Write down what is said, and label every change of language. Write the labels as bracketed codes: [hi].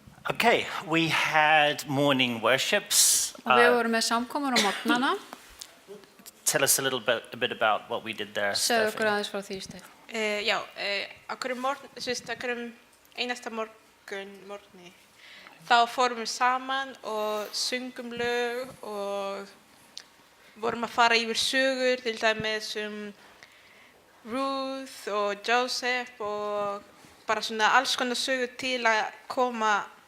[en] Okay, we had morning worships. [is] Og við vorum með samkomur á morgnana. [en] Tell us a little bit about what we did there, [is] Segðu okkur [en] Stefany. [is] aðeins frá því, Stefany. Já, á hverjum einasta morgni þá fórum við saman og sungum lög og vorum að fara yfir sögur, til dæmis Ruth og Joseph og bara svona alls konar sögur til að koma